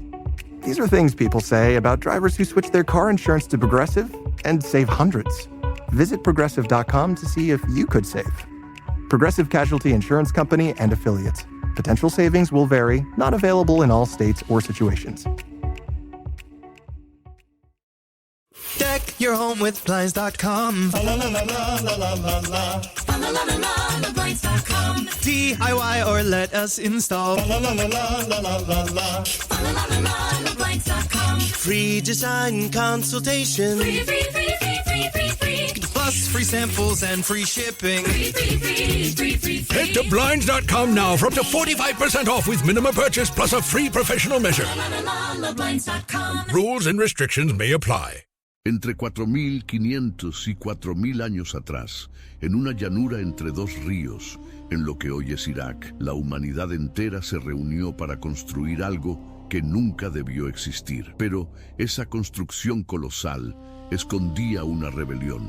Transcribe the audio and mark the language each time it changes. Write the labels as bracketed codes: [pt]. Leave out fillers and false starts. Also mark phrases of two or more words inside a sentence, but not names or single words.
[en] These are things people say about drivers who switch their car insurance to Progressive and save hundreds. Visit Progressive.com to see if you could save. Progressive Casualty Insurance Company and Affiliates. Potential savings will vary, not available in all states or situations. Deck your home with Blinds.com. La la la la la la la la. La la la la la Blinds.com. DIY or let us install. La la la la la la la la. La la la la Blinds.com. Free design consultation. Free. Plus free samples and free shipping. Free. Head to Blinds.com now for up to 45% off with minimum purchase plus a free professional measure. La Blinds.com. Rules and restrictions may apply. [es] Entre 4.500 y 4.000 años atrás, en una llanura entre dos ríos, en lo que hoy es Irak, la humanidad entera se reunió para construir algo que nunca debió existir. Pero esa construcción colosal escondía una rebelión.